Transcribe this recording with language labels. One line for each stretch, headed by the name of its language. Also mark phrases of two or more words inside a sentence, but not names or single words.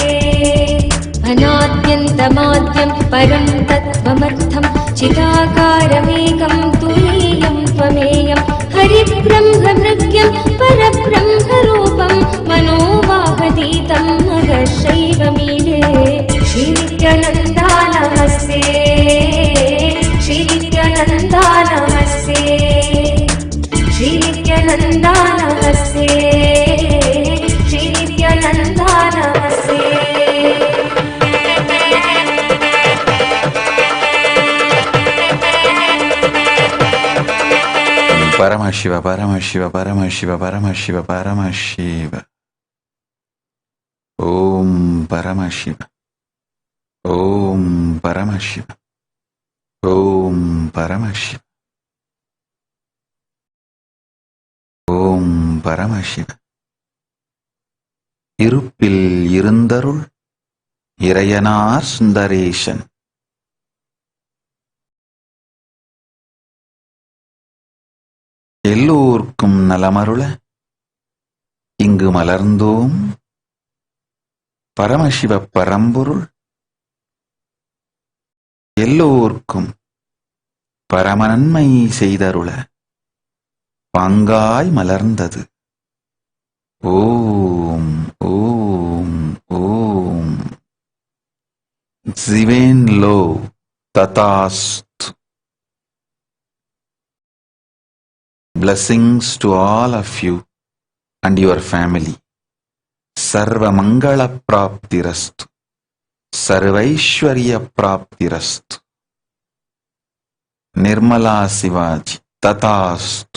Sanskrit: अनाद्यन्तमाद्यं परं तत्त्वमर्थं चिदाकारमेकं तुरीयं त्वमेयं हरिब्रह्मभृग्यं परब्रह्मरूपं मनोवाहतीतं महर्षैवमीडे. श्रीनित्यानन्दा नमस्ते, श्रीनित्यानन्दा नमस्ते, श्रीनित्यानन्दा नमस्ते, श्रीनित्यानन्दा नमस्ते. పరమశివ పరమశివ పరమశివ పరమశివ పరమశివ. ఓం పరమశివ, ఓం పరమశివ, ఓం పరమశివ, ఓం పరమశివ.
Tamil: இருப்பில் இருந்தருள் இறையனார் சுந்தரேசன். எல்லோர்க்கும் நலமருள இங்கு மலர்ந்தோம் பரமசிவ பரம்பொருள். எல்லோர்க்கும் பரமநன்மை செய்தருள பாங்காய் மலர்ந்தது.
Sanskrit: ஓம் ஓம் ஓம். ஜிவேன் லோ ததாஸ்து.
English: Blessings to all of you and your family.
Sanskrit: सर्व मङ्गल प्राप्तिरस्तु, सर्वैश्वर्य प्राप्तिरस्तु. Nirmala Sivaji, Tatastu.